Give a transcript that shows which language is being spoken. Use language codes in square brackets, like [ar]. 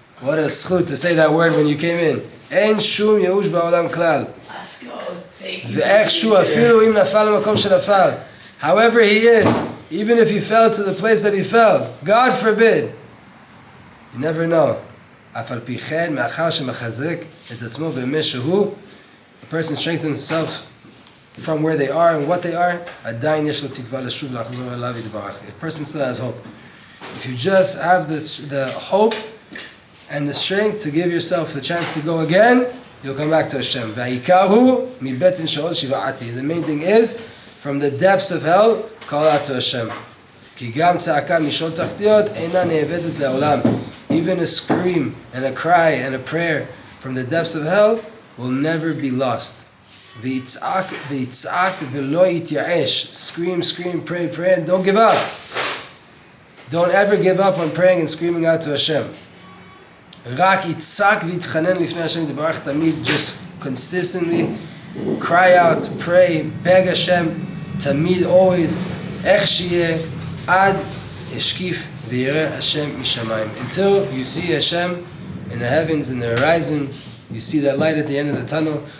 [en] What a schut to say that word when you came in. [he] En Shum Ye'ush Ba'olam Klal. [en] Let's go. Thank you. [he] Ve'ech Shu Afilu Im Nafal Makom Shenafal. [en] However he is, Even if he fell to the place that he fell, God forbid, you never know. [he] אף על פי כן, מאחר שמחזק את עצמו במה שהוא, [en] a person strengthens himself from where they are and what they are, [he] עדיין יש לו תקווה לשוב לחזור אליו יתברך. [en] A person still has hope. If you just have the hope and the strength to give yourself the chance to go again, you'll come back to Hashem. [he] והעיקר הוא מבטן שאול שבעתי. [en] The main thing is, from the depths of hell, call out to Hashem. [he] כי גם צעקה משאול תחתיות אינה נאבדת לעולם. [en] Even a scream and a cry and a prayer from the depths of hell will never be lost. [he] ויצעק ולא יתייאש. [en] Scream, scream, pray, pray, and don't give up. Don't ever give up on praying and screaming out to Hashem. [he] רק יצעק ויתחנן לפני השם יתברך תמיד. [en] Just consistently cry out, pray, beg Hashem, תמיד, always, [he] איך שיהיה, עד השקיף ויראה השם משמיים. [en] Until you see Hashem in the heavens, in the horizon, you see that light at the end of the tunnel.